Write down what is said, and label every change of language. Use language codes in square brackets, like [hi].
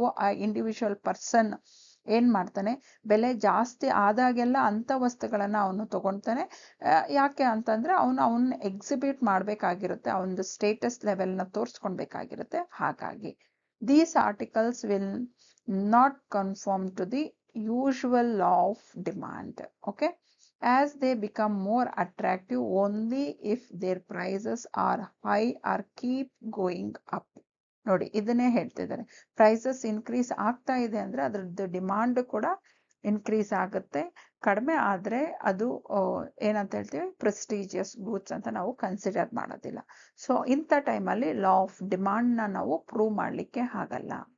[kn] ಆ individual person ಏನು ಮಾಡ್ತಾನೆ, ಬೆಲೆ ಜಾಸ್ತಿ ಆದಾಗೆಲ್ಲ ಅಂಥ ವಸ್ತುಗಳನ್ನು ಅವನು ತಗೊಳ್ತಾನೆ. ಯಾಕೆ ಅಂತಂದರೆ ಅವನ್ನ ಎಕ್ಸಿಬಿಟ್ ಮಾಡಬೇಕಾಗಿರುತ್ತೆ, ಅವನದು ಸ್ಟೇಟಸ್ ಲೆವೆಲ್ನ ತೋರಿಸ್ಕೊಳ್ಬೇಕಾಗಿರುತ್ತೆ. ಹಾಗಾಗಿ [en] These articles will not confirm to the usual law of demand. Okay, as they become more attractive only if their prices are high or keep going up. [kn] ನೋಡಿ, ಇದನ್ನೇ ಹೇಳ್ತಿದ್ದಾರೆ, ಪ್ರೈಸಸ್ ಇನ್ಕ್ರೀಸ್ ಆಗ್ತಾ ಇದೆ ಅಂದರೆ ಅದರದ್ದು demand ಕೂಡ increase ಆಗುತ್ತೆ. ಕಡಿಮೆ ಆದರೆ ಅದು ಏನಂತ ಹೇಳ್ತೀವಿ, ಪ್ರೆಸ್ಟೀಜಿಯಸ್ ಗೂಡ್ಸ್ ಅಂತ ನಾವು ಕನ್ಸಿಡರ್ ಮಾಡೋದಿಲ್ಲ. ಸೊ ಇಂಥ ಟೈಮಲ್ಲಿ ಲಾ ಆಫ್ ಡಿಮಾಂಡ್ನ ನಾವು ಪ್ರೂವ್ ಮಾಡಲಿಕ್ಕೆ ಆಗಲ್ಲ.